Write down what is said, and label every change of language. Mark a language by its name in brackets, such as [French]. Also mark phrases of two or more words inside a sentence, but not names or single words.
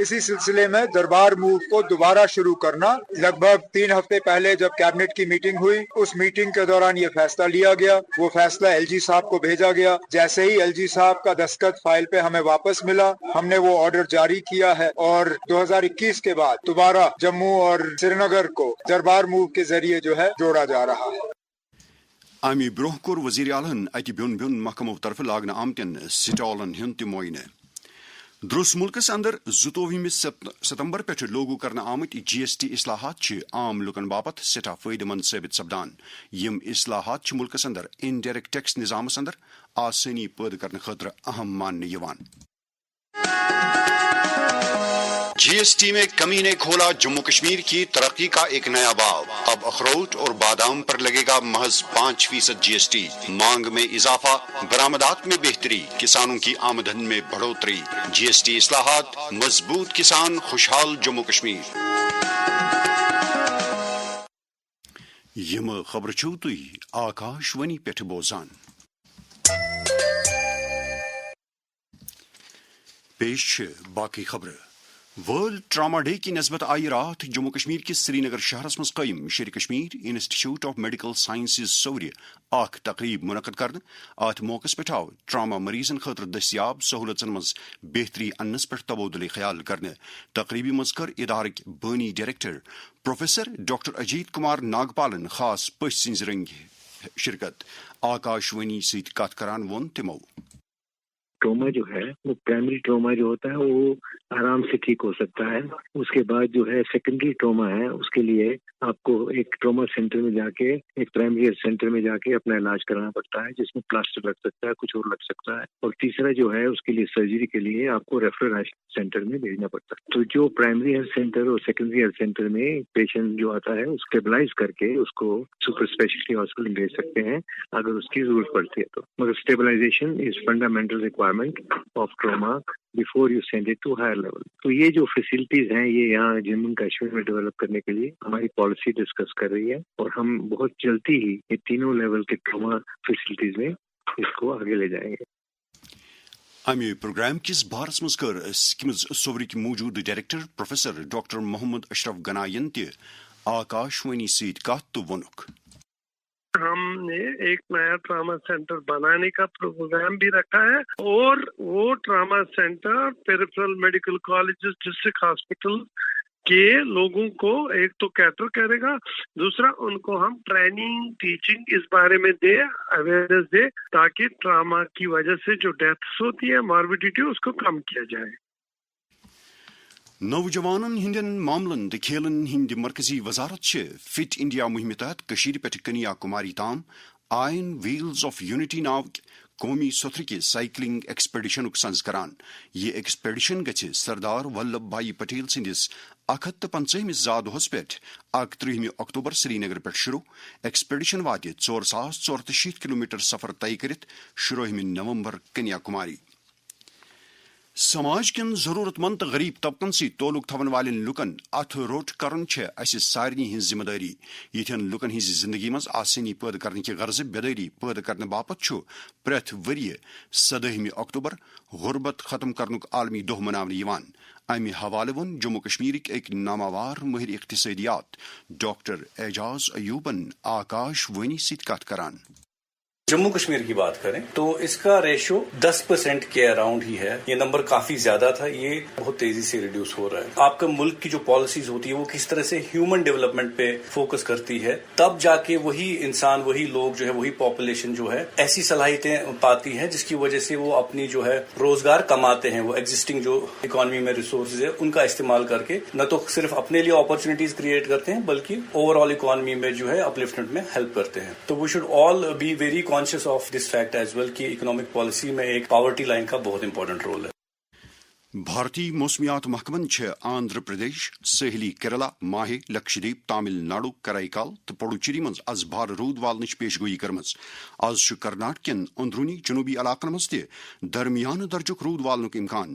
[Urdu] اسی سلسلے میں دربار موو کو دوبارہ شروع کرنا، لگ بھگ 3 ہفتے پہلے جب کیبنٹ کی میٹنگ ہوئی، اس میٹنگ کے دوران یہ فیصلہ لیا گیا، وہ فیصلہ ایل جی صاحب کو بھیجا گیا۔ جیسے ہی ایل جی صاحب کا دستخط فائل پہ ہمیں واپس ملا، ہم نے وہ آرڈر جاری کیا ہے اور 2021 کے بعد دوبارہ جموں اور سری نگر کو دربار موو کے ذریعے جوڑا جا رہا ہے۔ [Kashmiri] امہ برہ کور وزیر اعلیٰ اتہ بیون محکمو طرف لاگنہ آمتن سٹالن ہند معائنہ۔ درست ملکس اندر 22 ستمبر پہ لاگو کرنا آمت جی ایس ٹی اصلاحات عام لکن باپت سٹھا فائدہ مند ثابت سپدان۔ یم اصلاحات ملکس اندر [English] indirect tax [Kashmiri] نظامس اندر آسانی پید کرنے خاطر اہم ماننے یوان۔ [Urdu] GST میں کمی نے کھولا جموں کشمیر کی ترقی کا ایک نیا باب. اب اخروٹ اور بادام پر لگے گا محض 5% GST. مانگ میں اضافہ، برآمدات میں بہتری، کسانوں کی آمدن میں بڑھوتری. GST اصلاحات، مضبوط کسان، خوشحال جموں کشمیر. [Kashmiri] یم خبر چھو تھی آکاش وانی پیٹھ بوزان. پیش باقی خبر. ورلڈ ٹراما ڈے کی نسبت آئی رات جموں کشمیر کے سری نگر شہرس مز قائم شیر کشمیر انسٹیٹیوٹ آف میڈیکل سائنسز سور اخ تقریب منعقد کرنے. ات موقع پہ آو ٹراما مریضن خاطر دستیاب سہولتن مز بہتری انس پہ تبادلہ خیال کرنے. تقریبی مز کر ادارک بانی ڈائریکٹر پروفیسر ڈاکٹر اجیت کمار ناگپالن خاص پش سنز رنگ شرکت. آکاش وانی ست کت کران وون تمو [Urdu] ٹروما جو ہے وہ [English] primary trauma [Urdu] جو ہوتا ہے وہ آرام سے ٹھیک ہو سکتا ہے. اس کے بعد جو ہے [English] secondary trauma [Urdu] ہے، اس کے لیے آپ کو ایک [English] trauma center [Urdu] میں جا کے، ایک [English] primary health center [Urdu] میں جا کے اپنا علاج کرانا پڑتا ہے، جس میں پلاسٹر لگ سکتا ہے، کچھ اور لگ سکتا ہے. اور تیسرا جو ہے اس کے لیے سرجری کے لیے آپ کو [English] referral health center [Urdu] میں بھیجنا پڑتا ہے. تو جو [English] primary health center [Urdu] اور [English] secondary health center [Urdu] میں پیشنٹ جو آتا ہے اس اسٹیبلائز کر کے اس کو [English] super specialty hospital [Urdu] بھیج سکتے ہیں اگر اس کی ضرورت پڑتی ہے تو. [English] مگر stabilization is fundamental requirement of trauma before you send it to higher level. [Urdu] تو یہ جو فیسلٹیز ہیں یہ یہاں جموں کشمیر میں ڈیولپ کرنے کے لیے ہماری پالیسی ڈسکس کر رہی ہے، اور ہم بہت جلدی ہی یہ تینوں لیول کے [English] trauma facilities [Urdu] میں اس کو آگے لے جائیں گے. [Kashmiri] امہ پروگرام کس بارس مز کر سکمز صورک موجود ڈائریکٹر پروفیسر ڈاکٹر محمد اشرف گنائین تہ آکاش وانی ست کت تو ونک. [Urdu] ہم نے ایک نیا [English] trauma center [Urdu] بنانے کا پروگرام بھی رکھا ہے، اور وہ [English] trauma center peripheral medical colleges district hospital [Urdu] کے لوگوں کو ایک تو کیٹر کرے گا، دوسرا ان کو ہم [English] training teaching [Urdu] اس بارے میں دے، اویئرنیس دے، تاکہ ٹراما کی وجہ سے جو ڈیتھس ہوتی ہے، ماربیڈیٹی، اس کو کم کیا جائے. [Kashmiri] نوجوانن ہندین معاملن تو کھیلن ہند مرکزی وزارت فٹ انڈیا مہم تحت کشیر پہ کنیا کماری تام آئین ویلز آف یونٹی ناوک قومی سطر کے [English] cycling expedition [Kashmiri] سنز کران. یہ ایکسپیڈیشن گژھِ سردار ولبھ بھائی پٹیل سندس 150 زا دہس پہ 31 اکتوبر سری نگر پہ شروع. ایکسپیڈیشن وات 4064 کلومیٹر سفر طے کرت 16 نومبر کنیا کماری. سماج کن ضرورت مند غریب طبقن سی تعلق تھون والن لکن اتھ روٹ کرن اس سارنی ہن ذمہ داری. یتھن لکن ہز زندگی مز آسانی پید کرنے کی غرض بیداری پید کرنے باپت پریت وری 17 اکتوبر غربت ختم کرنک عالمی دہ مناونہ. امہ حوالہ ون جموں کشمیرک ایک نامور ماہر اقتصادیات ڈاکٹر اعجاز ایوبن آکاش وانی ست کت کران. [Urdu] جموں کشمیر کی بات کریں تو اس کا ریشو 10% کے اراؤنڈ ہی ہے. یہ نمبر کافی زیادہ تھا، یہ بہت تیزی سے ریڈیوس ہو رہا ہے. آپ کا ملک کی جو پالیسیز ہوتی ہے وہ کس طرح سے [English] human development [Urdu] پہ فوکس کرتی ہے، تب جا کے وہی انسان، وہی لوگ جو ہے، وہی پاپولیشن جو ہے ایسی صلاحیتیں پاتی ہے جس کی وجہ سے وہ اپنی جو ہے روزگار کماتے ہیں. وہ ایگزسٹنگ جو اکانومی میں ریسورسز ہے ان کا استعمال کر کے نہ تو صرف اپنے لیے اپرچونیٹیز کریٹ کرتے ہیں بلکہ [English] overall economy [Urdu] میں جو ہے اپلفٹمنٹ میں ہیلپ کرتے ہیں. [English] so we should all be very conscious of this fact as well [Urdu] کہ [English] economic policy [Urdu] میں ایک [English] poverty line [Urdu] کا بہت [English] important role [Urdu] ہے. [Kashmiri] بھارتی موسمیات محکمن آندھرا پردیش، ساحلی کیرلا، ماہے، لکشدیپ، تامل ناڈو، کرائی تو پڈوچیری مز از بھار رود والنچ پیش گوئی کرمز. آز کرناٹک کین اندرونی جنوبی علاقن مز درمیان درجک رود والنک امکان.